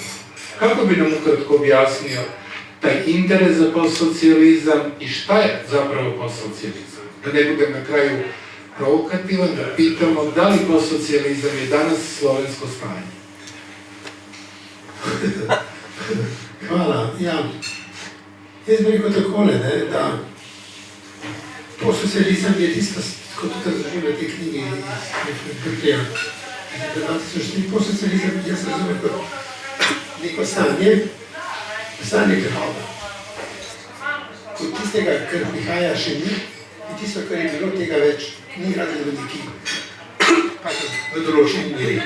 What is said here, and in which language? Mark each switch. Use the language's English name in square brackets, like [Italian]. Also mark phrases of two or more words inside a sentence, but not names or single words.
[Serbian] Kako bi nam ukratko objasnio taj interes za postsocijalizam i šta je zapravo postsocijalizam? Da ne budem na kraju provokativan, da pitamo da li postsocijalizam je danas slovensko stanje? Hvala. [Slovenian] Ja bih rekel takole, da postsocijalizam je tisto, kot tudi razumem na tej knjigi iz Pripelja. Postsocijalizam jaz razumem kot neko stanje prehoda. Kot tistega, kar prihaja še ni, in tisto, kar je bilo, tega več ni razen v neki v določeni meri.